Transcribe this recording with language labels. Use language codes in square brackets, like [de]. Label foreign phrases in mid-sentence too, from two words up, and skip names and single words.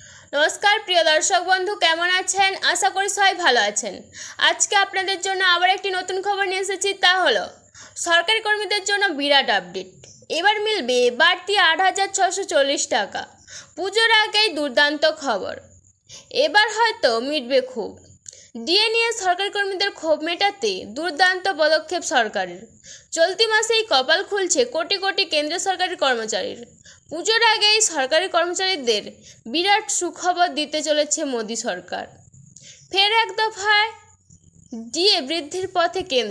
[bn] নমস্কার প্রিয় দর্শক বন্ধু কেমন আছেন আশা করি সবাই ভালো আছেন। আজকে আপনাদের জন্য আবার একটি নতুন খবর নিয়ে এসেছি তা হলো সরকারি কর্মীদের জন্য বিরাট আপডেট। এবার মিলবে বাড়তি ৮৬৪০ টাকা। পুজোর আগেই দুর্দান্ত খবর। এবার হয়তো মিটবে খুব। ডিএ নিয়ে সরকারি কর্মীদের ক্ষোভ মেটাতে দুর্দান্ত পদক্ষেপ সরকারের। চলতি মাসেই কপাল খুলছে কোটি কোটি কেন্দ্রীয় সরকারি কর্মচারীর। পুজোর আগেই সরকারি কর্মচারীদের বিরাট সুখবর দিতে চলেছে মোদি সরকার। ফের এক দফায় ডিএ বৃদ্ধির পথে কেন্দ্র।